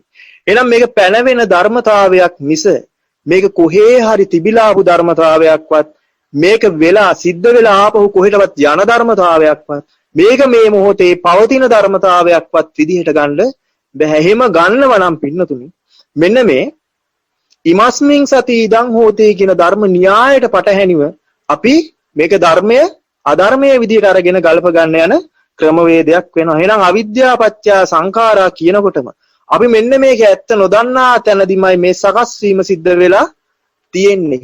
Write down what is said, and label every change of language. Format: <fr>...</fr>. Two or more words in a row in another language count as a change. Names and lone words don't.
<si>එහෙනම් මේක පැනවෙන ධර්මතාවයක් මිස මේක කොහේ හරි තිබිලා ආපු ධර්මතාවයක්වත් මේක වෙලා සිද්ධ වෙලා ආපහු කොහෙටවත් යන ධර්මතාවයක්වත් මේක මේ මොහොතේ පවතින ධර්මතාවයක්වත් විදිහට ගන්න බෑ. එහෙම ගන්නව නම් පින්නතුනි මෙන්න මේ</si> <pi>ඉමස්මින් සති ඉදං හෝති</pi> <si>කියන ධර්ම න්‍යායයට පටහැනිව අපි මේක ධර්මය අධර්මයේ විදිහට අරගෙන ගල්ප ගන්න යන ක්‍රමවේදයක් වෙනවා. එහෙනම් අවිද්‍යාව පත්‍ය සංඛාරා කියනකොටම අපි මෙන්න මේක ඇත්ත නොදන්නා තැනදීමයි මේ සකස් වීම සිද්ධ වෙලා තියෙන්නේ.</si>